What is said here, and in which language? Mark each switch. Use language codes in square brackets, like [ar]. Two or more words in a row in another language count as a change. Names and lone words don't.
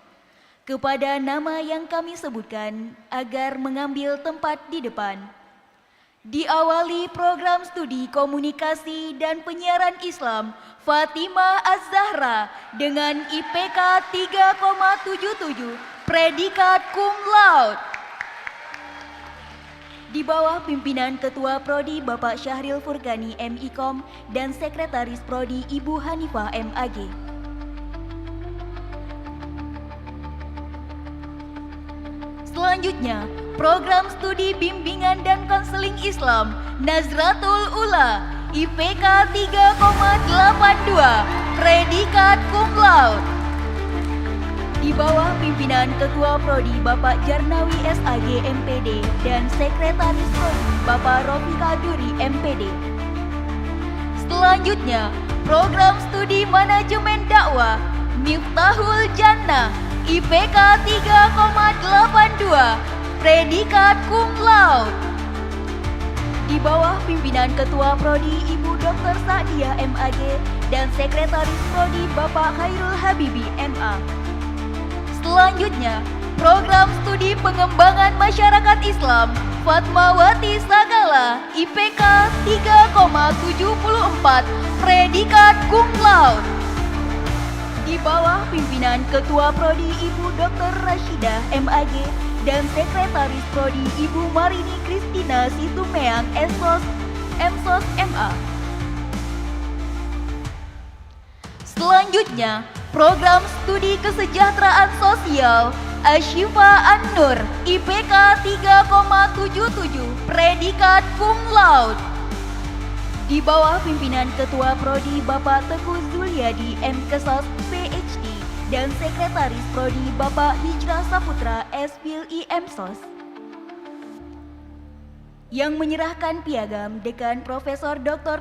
[id] kepada nama yang kami sebutkan agar mengambil tempat di depan. Diawali program studi komunikasi dan penyiaran Islam Fatimah Az-Zahra dengan IPK 3,77, predikat [la] cum laude. [id] di bawah pimpinan Ketua Prodi Bapak Syahril Furqani MIKOM dan Sekretaris Prodi Ibu Hanifah MAG. Selanjutnya, program studi bimbingan dan konseling Islam Nazratul Ula IPK 3,82 predikat [la] cum laude [id] di bawah pimpinan Ketua Prodi Bapak Jarnawi SAG MPD dan Sekretaris Prodi Bapak Rofika Duri MPD. Selanjutnya, program studi manajemen dakwah Miftahul Jannah IPK 3,82 predikat [la] cum laude [id] di bawah pimpinan Ketua Prodi Ibu Dr. Sa'diah MAG dan Sekretaris Prodi Bapak Khairul Habibi MA. Selanjutnya, program studi pengembangan masyarakat Islam Fatmawati Sagala IPK 3,74 predikat [la] cum laude [id] di bawah pimpinan Ketua Prodi Ibu Dr. Rashidah MAG dan Sekretaris Prodi Ibu Marini Kristina Situmeang MSOS MA. Selanjutnya, program studi kesejahteraan sosial Ashifa An-Nur IPK 3,77 predikat [la] cum laude [id] di bawah pimpinan Ketua Prodi Bapak Teguh Zuliadi MKesas PhD dan Sekretaris Prodi Bapak Hijrah Saputra SPLI MSOS. Yang menyerahkan piagam Dekan Profesor Dr.